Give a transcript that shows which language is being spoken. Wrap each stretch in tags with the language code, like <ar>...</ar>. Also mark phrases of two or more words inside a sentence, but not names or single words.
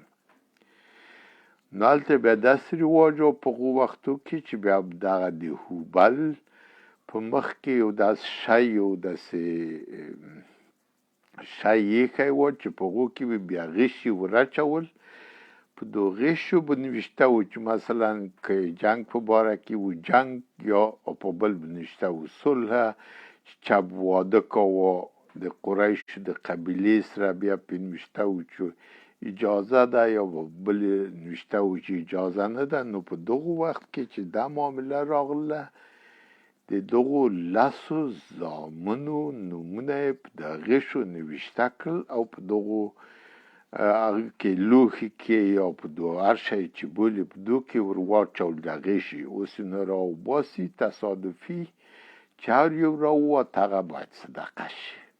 <ps>نو هلته بیا داسې رواج و په هغو وختو کې چې بیا دغه د هوبل په مخ کې یو داسې شی یو داسې شی ایښی و چې په هغو کې به بیا غشي ورچول، په دغو غشو به نوشته و چې مثلا که جنګ په باره کې و جنګ، یا په بل به نوشته و صلح، چې چا به واده کاوه د قریشو د قبیلې سره بیا پرې نوشته و چې اجازه ده، یا بل نوشته و چې اجازه نه ده. نو په دغو وخت کې چې دا معامله راغله د دغو 10 زامنو نومونه یې په د غشو نوشته کړل او په دغو هغه کې لوښي کې یا په هر شی چې بولي په دو کې ور واچول د غشي، اوس یې نه راوباسي، تصادفي چې هر یو راووت هغه باید صدقه شي.</ps>